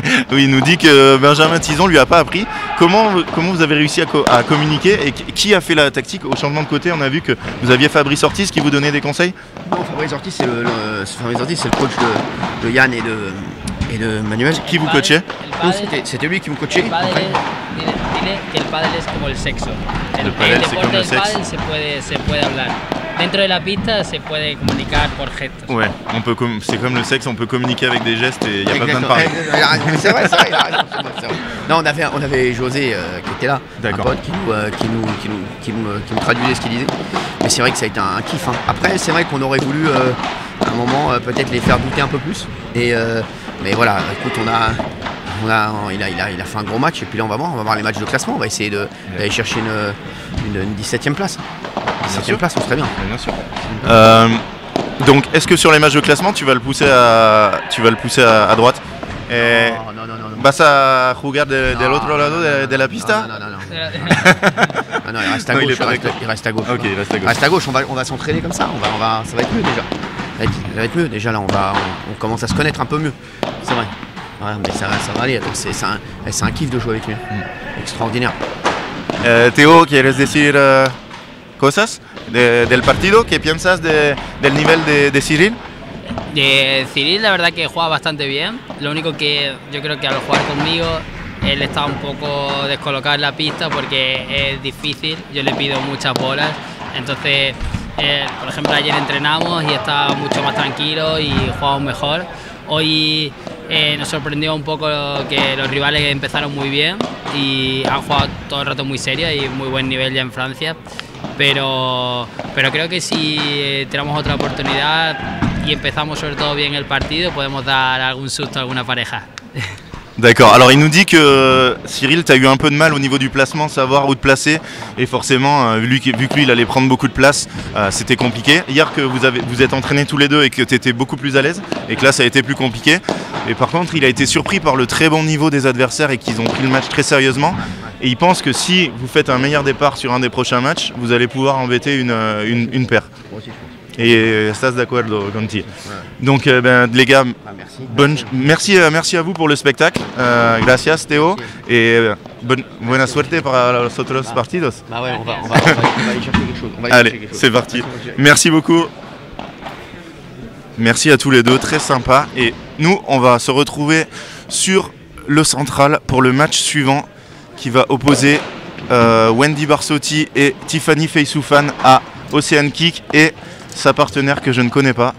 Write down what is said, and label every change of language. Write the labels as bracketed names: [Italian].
[French] oui, il nous dit que Benjamin Tison lui a pas appris. Comment vous avez réussi à communiquer et qui a fait la tactique au changement de côté? On a vu que vous aviez Fabrice Ortiz qui vous donnait des conseils. Non, Fabrice Ortiz, c'est le coach de Yann et de Manuel. Qui vous coachait? C'était lui qui me coachait. [Spanish] Dile que el pádel es como el sexo. El pádel, [French] c'est [Spanish] deporte [French] comme le [Spanish] del [French] sexe. [Spanish] pádel se puede hablar. Dentro de la pista se puede comunicar por gestos. [French] Ouais, c'est comme le sexe, on peut communiquer avec des gestes et il n'y a pas besoin de parler. C'est vrai, il a raison. Non, on avait José qui était là, un pote qui nous traduisait ce qu'il disait. Mais c'est vrai que ça a été un kiff. Hein. Après, c'est vrai qu'on aurait voulu à un moment peut-être les faire douter un peu plus. Mais voilà, écoute, il a fait un gros match et puis là on va voir les matchs de classement, on va essayer d'aller chercher une 17e place. 17e place, on serait bien. Bien sûr. Donc est-ce que sur les matchs de classement tu vas le pousser à droite? Non. [Spanish] ¿Vas a jugar del otro lado de la pista? [French] Non, il reste à gauche. Il reste à gauche. Ok, il reste à gauche. Reste à gauche, on va s'entraîner comme ça, ça va être mieux déjà. Ça va être mieux, déjà là on commence à se connaître un peu mieux. C'est vrai. Ouais, mais ça va aller, c'est un kiff de jouer avec lui. Extraordinaire. [Spanish] Théo, ¿quieres decir cosas del partido? ¿Qué piensas del nivel de Cyril? De Cyril, la verdad que juega bastante bien. Lo único que yo creo que al jugar conmigo, él está un poco descolocado en la pista porque es difícil. Yo le pido muchas bolas. Entonces, por ejemplo, ayer entrenamos y estaba mucho más tranquilo y jugamos mejor. Hoy nos sorprendió un poco que los rivales empezaron muy bien y han jugado todo el rato muy serio y muy buen nivel ya en Francia. Pero creo que si tenemos otra oportunidad y empezamos sobre todo bien el partido, podemos dar algún susto a alguna pareja. [French] D'accord, alors il nous dit que Cyril, tu as eu un peu de mal au niveau du placement, savoir où te placer, et forcément, vu que lui il allait prendre beaucoup de place, c'était compliqué. Hier que vous êtes entraînés tous les deux et que tu étais beaucoup plus à l'aise, et que là ça a été plus compliqué. Et par contre, il a été surpris par le très bon niveau des adversaires et qu'ils ont pris le match très sérieusement. Et il pense que si vous faites un meilleur départ sur un des prochains matchs, vous allez pouvoir embêter une paire. [Spanish] Et estás de acuerdo contigo. [French] Donc les gars, merci à vous pour le spectacle. [Spanish] Gracias Théo. Et buena suerte para los otros partidos. [French] Bah ouais, on va aller chercher quelque chose. Allez, c'est parti. Merci beaucoup. Merci à tous les deux, très sympa. Et nous, on va se retrouver sur le central pour le match suivant qui va opposer Wendy Barsotti et Tiffany Feisoufan à Ocean Kick et sa partenaire que je ne connais pas.